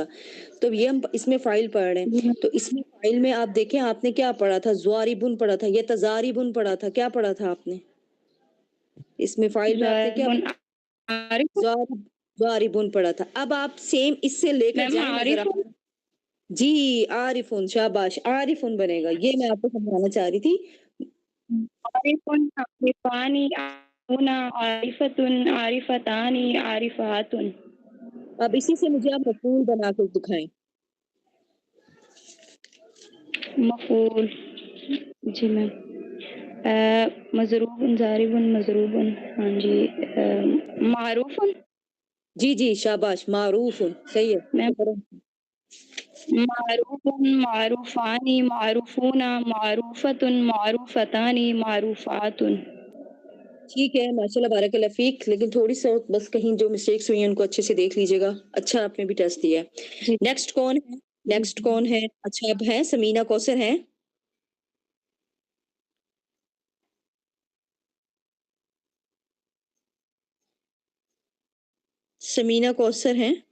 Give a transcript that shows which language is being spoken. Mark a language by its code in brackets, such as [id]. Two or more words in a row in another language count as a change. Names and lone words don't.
[ur] تو یہ ہم اس میں فائل پڑھ رہے ہیں، تو اس میں فائل میں آپ دیکھیں آپ نے کیا پڑھا تھا، زواربن پڑھا تھا، یہ تزاربن پڑھا تھا، کیا پڑھا تھا آپ نے اس میں فائل میں، آپ نے کیا عارف زواربن پڑھا تھا. اب آپ سیم اس سے لے کر میم جائیں اگر عارف آپ، جی عارفن، شاباش عارفن بنے گا. یہ میں آپ کو سمجھانا چاہ رہی تھی. [ar] عارفن عارفانی عارفون عارفتن عارفتانی عارفاتن. [ur] اب اسی سے مجھے آپ مفعول بنا کر دکھائیں. مفعول جی میم مضروب ضارب مضروب. ہاں جی معروف. جی جی شاباش معروف، صحیح ہے. [ar] میم معروف معروفانی معروفون معروفتن معروفتانی معروفات. [ur] ٹھیک ہے ماشاء اللہ [ar] بارک اللہ فیک، [ur] لیکن تھوڑی سا بس کہیں جو مسٹیکس ہوئی ہیں ان کو اچھے سے دیکھ لیجیے گا. اچھا آپ نے بھی ٹیسٹ دیا ہے. جی نیکسٹ کون ہے، نیکسٹ کون ہے. اچھا اب ہے سمینہ کوثر ہیں. سمینہ کوثر ہیں.